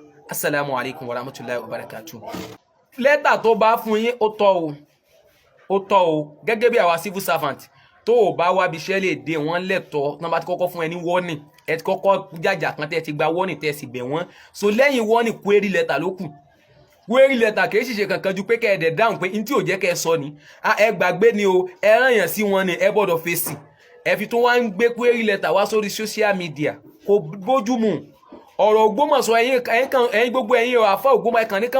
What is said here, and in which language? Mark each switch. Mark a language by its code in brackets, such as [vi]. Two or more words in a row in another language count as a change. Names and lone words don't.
[ar] السلام عليكم ورحمة الله وبركاته. [yo] Lẹ́tà tó bá fún yín ó tọ́ o gẹ́gẹ́ bí àwa [en] civil servant [yo] tó o bá wá bíṣẹ́ lè dé wọ́n lẹ́tọ̀ọ́ tí wọ́n bá ti kọ́kọ́ fún ẹ ní warning ẹ ti kọ́kọ́ jàjà kan tẹ́ ti gba warning tẹ́ sì bẹ̀ wọ́n so lẹ́yìn warning [en] query letter [yo] ló kù [en] query letter [yo] kì í ṣiṣẹ́ kankan ju pé kẹ́ ẹ dẹ̀ dáhùn pé n tí ò jẹ́ kẹ́ ẹ sọ ni ẹ gbàgbé ni o ẹ rán yàn sí wọn ni ẹ gbọ́dọ̀ fèsì ẹ fi tó wá ń gbé [en] query letter [yo] wá sórí [en] social media [yo] kò bójú mu ọ̀rọ̀ Ògbómọ̀ṣọ́ ẹ̀yin gbogbo ẹ̀yin àfà Ògbómọ̀ṣọ́ ẹ̀kan ní kán